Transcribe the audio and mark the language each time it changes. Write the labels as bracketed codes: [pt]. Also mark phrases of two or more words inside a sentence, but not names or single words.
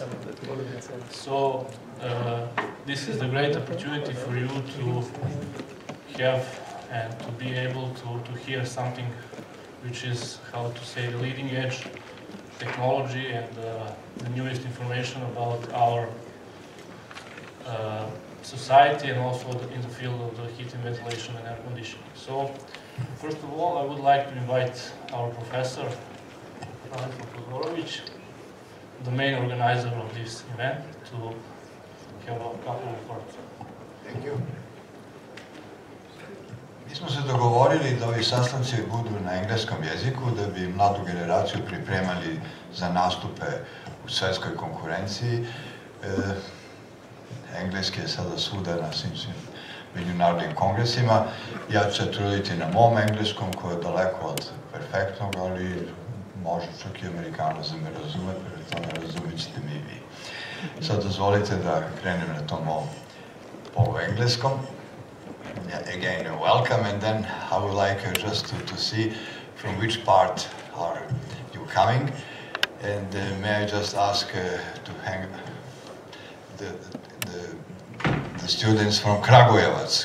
[en] So this is the great opportunity for you to have and to be able to hear something which is, how to say, the leading edge technology and the newest information about our society and also in the field of the heating, ventilation and air conditioning. So, first of all, I would like to invite our professor, the main organizer of this event, to have a couple of words. Thank you. [sr] Mi smo se dogovorili da ovi sastanci budu na engleskom jeziku, da bi mladu generaciju pripremali za nastupe u svetskoj konkurenciji. Engleski je sada svuda na svim međunarodnim kongresima. Ja ću se truditi na mom engleskom, koji je daleko od perfektnog, ali može čak i Amerikanac da me razume, prema tome razumit ćete mi i vi. Sad dozvolite da krenem na tom mom poluengleskom. [en] Again, welcome, and then I would like just to see from which part are you coming, and may I just ask to hang the students from Kragujevac.